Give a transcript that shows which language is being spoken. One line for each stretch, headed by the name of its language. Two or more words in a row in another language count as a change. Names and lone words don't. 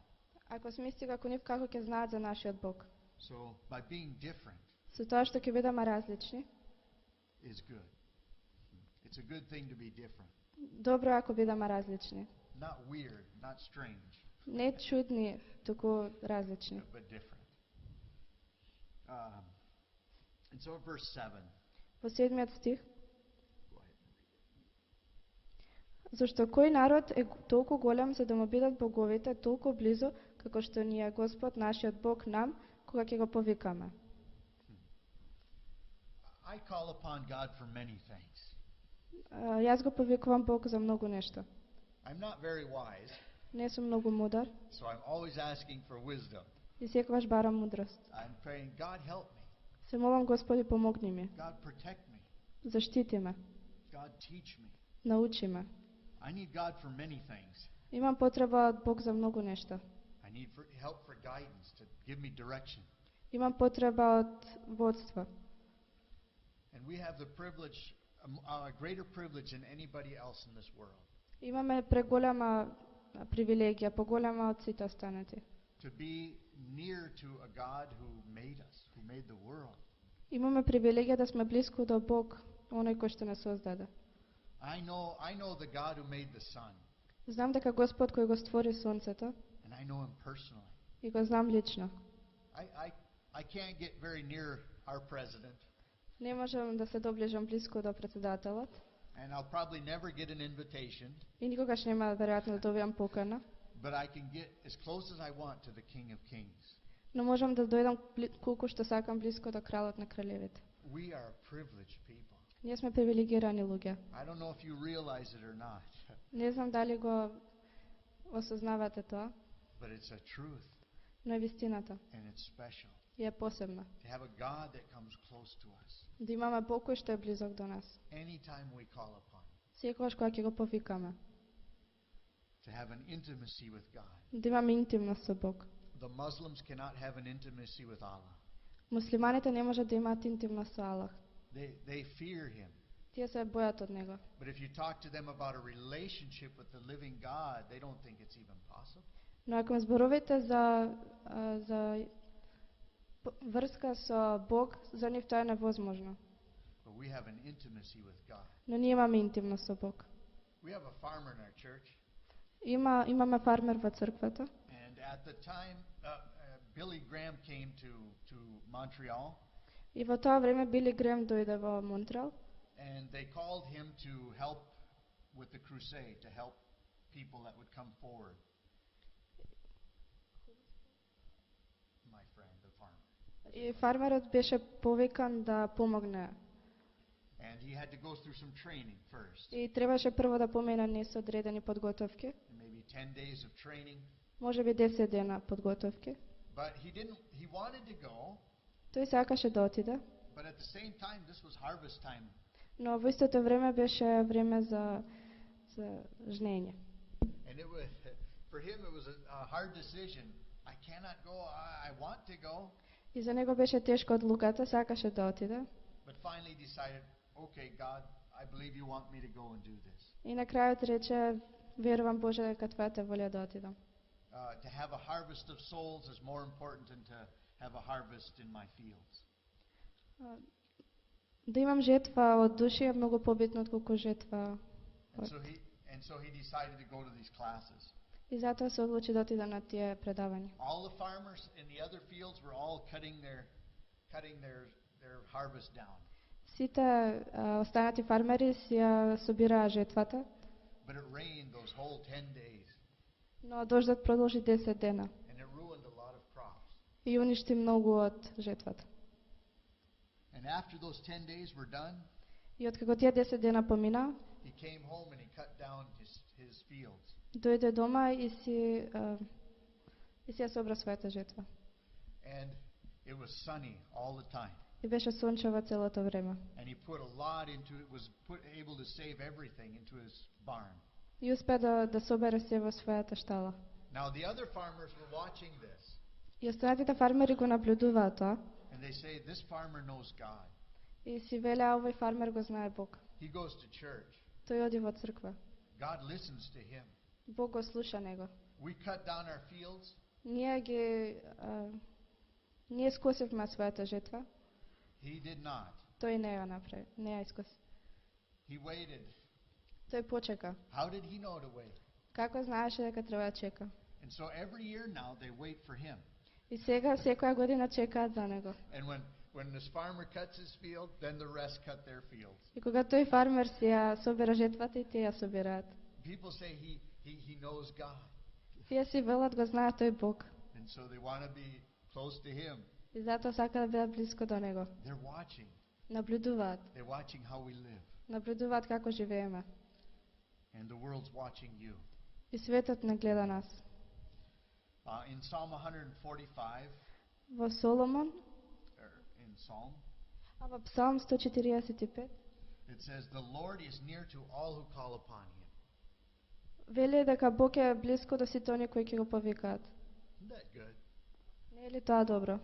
Macedonian: Ако сме исти како нив, како ќе знаат за нашиот Бог?
English: So by being different
Macedonian: Со тоа што ќе бидеме различни,
English: is good. It's a good thing to be different.
Macedonian: добро ако бидеме различни.
English: Not weird, not strange,
Macedonian: Не чудни, туку различни.
English: but different. And so verse 7.
Macedonian: Во 7 стих,
English: Go ahead and read it.
Macedonian: зашто кој народ е толку голем за да му бидат боговите толку близу, како што ни е Господ нашиот Бог нам, кога ќе го повикаме.
English: I call upon God for many things.
Macedonian: Јас го повикувам Бог за многу нешто.
English: I'm not very wise,
Macedonian: Не сум многу мудар
English: so I'm always asking for wisdom.
Macedonian: и секогаш барам мудрост.
English: I'm praying, God help me.
Macedonian: Се молам Господи, помогни ми,
English: God protect me.
Macedonian: заштити ме,
English: God teach me.
Macedonian: научи ме.
English: I need God for many things.
Macedonian: Имам потреба од Бог за многу нешта.
English: I need help for guidance, to give me direction.
Macedonian: Имам потреба од водство.
English: And we have the privilege, a greater privilege than anybody else in this world,
Macedonian: Имаме преголема привилегија, поголема од сите останати.
English: to be near to a God who made us, who made the world.
Macedonian: Имаме привилегија да сме близко до Бог, оној кој што не создаде.
English: I know the God who made the sun,
Macedonian: Знам дека Господ кој го створи сонцето
English: and I know him personally.
Macedonian: и го знам лично.
English: I can't get very near our president,
Macedonian: Не можам да се доближам близко до председателот
English: and I'll probably never get an invitation,
Macedonian: и никогаш нема веројатно да добијам покана,
English: but I can get as close as I want to the King of Kings.
Macedonian: но можам да дојдам колку што сакам близко до кралот на кралевите.
English: We are privileged people.
Macedonian: Ние сме привилегирани луѓе.
English: I don't know if you realize it or not,
Macedonian: Не знам дали го осознавате тоа,
English: but it's a truth,
Macedonian: но е вистината
English: and it's special
Macedonian: и е посебна.
English: to have a God that comes close to us
Macedonian: Да имаме Бог кој што е близок до нас.
English: anytime we call upon him,
Macedonian: Секогаш кога ќе го повикаме.
English: to have an intimacy with God.
Macedonian: Да имаме интимност со Бог.
English: The Muslims cannot have an intimacy with Allah.
Macedonian: Муслиманите не можат да имаат интимност со Аллах.
English: They fear him.
Macedonian: Тие се бојат од него.
English: But if you talk to them about a relationship with the living God, they don't think it's even possible.
Macedonian: Но ако ме зборувате за врска со Бог, за нив тоа е невозможно.
English: But we have an intimacy with God.
Macedonian: Но ние имаме интимност со Бог.
English: We have a farmer in our church,
Macedonian: Имаме фармер во црквата.
English: and at the time Billy Graham came to Montreal,
Macedonian: И во тоа време Били Грем дојде во Монтреал
English: and they called him to help with the crusade, to help people that would come forward. My friend, the farmer.
Macedonian: и фармерот беше повикан да помогне.
English: And he had to go through some training first.
Macedonian: И требаше прво да помине низ одредени подготовки,
English: Maybe 10 days of training.
Macedonian: можеби 10 дена подготовки.
English: But he wanted to go,
Macedonian: Тој сакаше да отиде,
English: but at the same time, this was harvest time.
Macedonian: но во истото време беше време за жнење.
English: And for him, it was a hard decision. I cannot go, I want to go.
Macedonian: И за него беше тешка одлуката, сакаше да отиде.
English: But finally decided, okay, God, I believe you want me to go and do this.
Macedonian: И на крајот рече, верувам Боже дека твојата волја да отидам.
English: To have a harvest of souls is more important than to have a harvest in my fields.
Macedonian: Да имам жетва од души е многу побитно отколку жетва.
English: And so he decided to go to these classes.
Macedonian: И затоа се одлучи да отиде на тие предавања.
English: All the farmers in the other fields were all cutting their harvest down.
Macedonian: Сите останати фармери си ја собираа жетвата,
English: But it rained those whole 10 days,
Macedonian: но дождот продолжи 10 дена
English: and it ruined a lot of crops.
Macedonian: и уништи многу од жетвата.
English: And after those 10 days were done,
Macedonian: И откако тие 10 дена помина,
English: he came home and he cut down his fields.
Macedonian: дојде дома и си ја собра својата жетва.
English: And it was sunny all the time.
Macedonian: И беше сончево целото време.
English: And he put a lot into it, was able to save everything into his barn.
Macedonian: И успе да собере се во својата штала.
English: Now the other farmers were watching this,
Macedonian: И останатите фармери го наблюдуваат тоа
English: and they say, this farmer knows God.
Macedonian: и си велеа овој фармер го знае Бог.
English: He goes to church.
Macedonian: Тој оди во црква.
English: God listens to him.
Macedonian: Бог го слуша него.
English: We cut down our fields.
Macedonian: Ние скосивме својата жетва.
English: He did not.
Macedonian: Тој не ја направи, не ја искоси.
English: He waited.
Macedonian: Тој почека.
English: How did he know to wait?
Macedonian: Како знаеше дека треба да чека?
English: And so every year now they wait for him.
Macedonian: И сега секоја година чекаат за него.
English: And when this farmer cuts his field, then the rest cut their fields.
Macedonian: И кога тој фармер си ја собира жетвата и тие ја собираат.
English: People say he knows God.
Macedonian: Тие си велат го знаат тој Бог.
English: And so they want to be close to him.
Macedonian: И затоа сака да бидат близко до него.
English: They're watching.
Macedonian: Наблюдуваат.
English: They're watching how we live.
Macedonian: Наблюдуваат како живееме.
English: And the world's watching you.
Macedonian: И светот не гледа нас.
English: In Psalm 145,
Macedonian: Во Соломон,
English: or in Psalm,
Macedonian: во Псалм 145,
English: it says, "The Lord is near to all who call upon Him."
Macedonian: вели дека Бог е близко до сите оние кои ќе го повикаат.
English: Isn't that good?
Macedonian: Не е ли тоа добро?